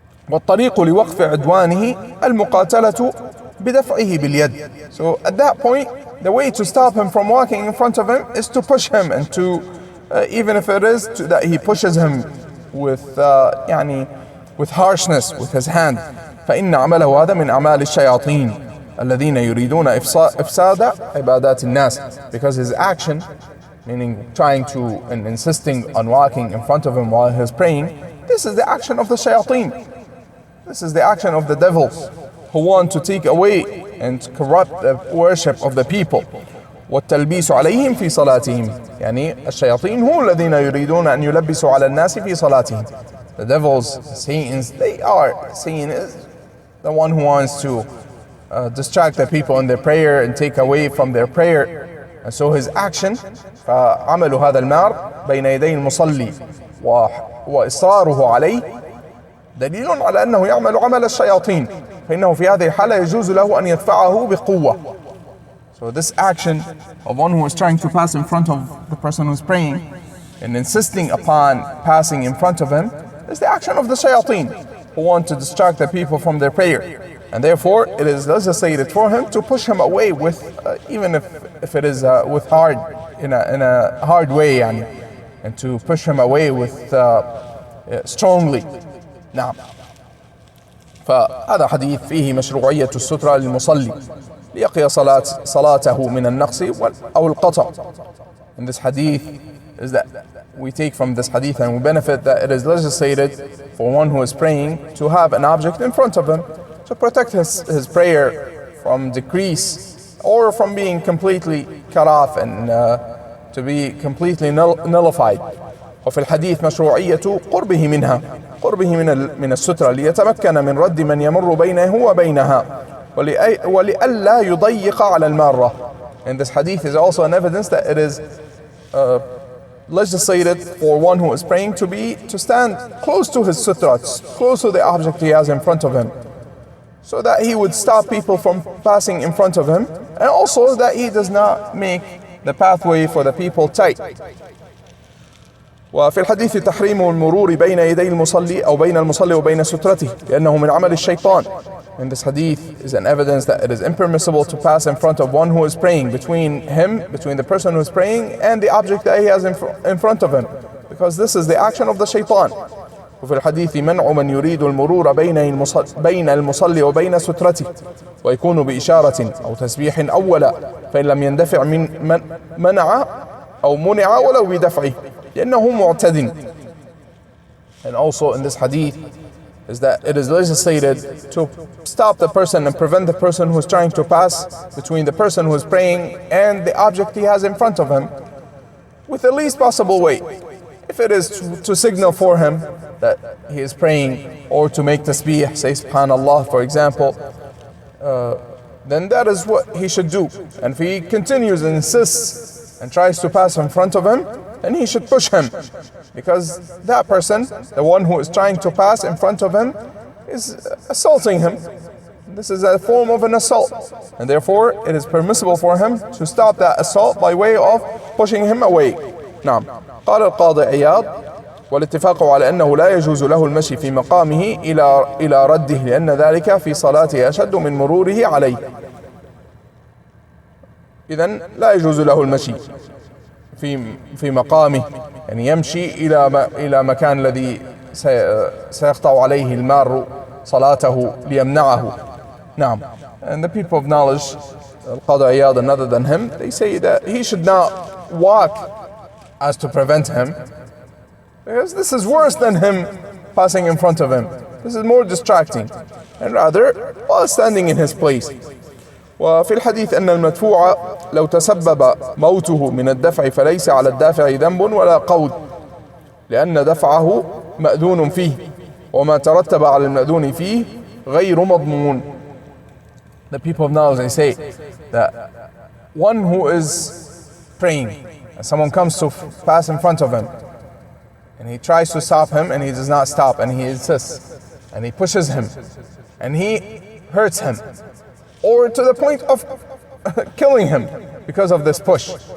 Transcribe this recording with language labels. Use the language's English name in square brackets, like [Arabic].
[Arabic] والطريق لوقف عدوانه المقاتلة بدفعه باليد. [English] So at that point, the way to stop him from walking in front of him is to push him, and to even if it is that he pushes him with with harshness with his hand. [Arabic] فإن عمله هذا من أعمال الشياطين الذين يريدون إفساد عبادات الناس. [English] Because his action, meaning trying to and insisting on walking in front of him while he's praying, this is the action of the shayateen. This is the action of the devils who want to take away and corrupt the worship of the people. [Arabic] والتلبيس عليهم في صلاتهم. يعني الشياطين هم الذين يريدون أن يلبسوا على الناس في صلاتهم. [English] The devils, Satans, Satan is the one who wants to distract the people in their prayer and take away from their prayer. And so his action, [Arabic] فعمل هذا المار بين يدي المصلي وإصراره عليه دليل على أنه يعمل عمل الشياطين، فإنه في هذه الحالة يجوز له أن يدفعه بقوة. [English] So this action of one who is trying to pass in front of the person who is praying and insisting upon passing in front of him is the action of the shayateen who want to distract the people from their prayer. And therefore it is legislated for him to push him away with, even if it is with hard, in a hard way, يعني, and to push him away with strongly. [Arabic] نعم. فهذا حديث فيه مشروعية السترة للمصلي ليقي صلاته من النقص أو القطع. [English] In this hadith is that we take from this hadith and we benefit that it is legislated for one who is praying to have an object in front of him to protect his prayer from decrease or from being completely cut off and to be completely nullified. [Arabic] وفي الحديث مشروعية قربه منها، قربه من السترة ليتمكن من رد من يمر بينه وبينها ولئلا يضيق على المارة. [English] And this hadith is also an evidence that it is legislated for one who is praying to stand close to his sutra, close to the object he has in front of him, so that he would stop people from passing in front of him, and also that he does not make the pathway for the people tight. [Arabic] وفي الحديث تحريم المرور بين يدي المصلي أو بين المصلي وبين سترته لأنه من عمل الشيطان. [English] In this hadith is an evidence that it is impermissible to pass in front of one who is praying, between the person who is praying and the object that he has in front of him, because this is the action of the shaitan. [Arabic] وفي الحديث منع من يريد المرور بين المصلي وبين سترته ويكون بإشارة أو تسبيح أولا فإن لم يندفع من منع أو منع ولو بدفعه لأنه معتد. [English] And also in this hadith is that it is legislated to stop the person and prevent the person who is trying to pass between the person who is praying and the object he has in front of him with the least possible way. If it is to signal for him that he is praying, or to make tasbih, say subhanallah for example, then that is what he should do. And if he continues and insists and tries to pass in front of him, then he should push him, because that person, the one who is trying to pass in front of him, is assaulting him. This is a form of an assault, and therefore it is permissible for him to stop that assault by way of pushing him away. [Arabic] نعم. قال القاضي عياض: والاتفاق على أنه لا يجوز له المشي في مقامه إلى رده لأن ذلك في صلاته أشد من مروره عليه. إذن لا يجوز له المشي في مقامه، يعني يمشي إلى مكان الذي سيقطع عليه المار صلاته ليمنعه. نعم. [English] And the people of knowledge, Al-Qadi Iyad and other than him, they say that he should not walk as to prevent him, because this is worse than him passing in front of him. This is more distracting, and rather while standing in his place. [Arabic] وفي الحديث أن المدفوع لو تسبب موته من الدفع فليس على الدافع ذنب ولا قود لأن دفعه مأذون فيه وما ترتب على المأذون فيه غير مضمون. [English] The people of knowledge, they say that one who is praying and someone comes to pass in front of him and he tries to stop him and he does not stop, and he insists and he pushes him and he hurts him, or to the point of killing him because of this push.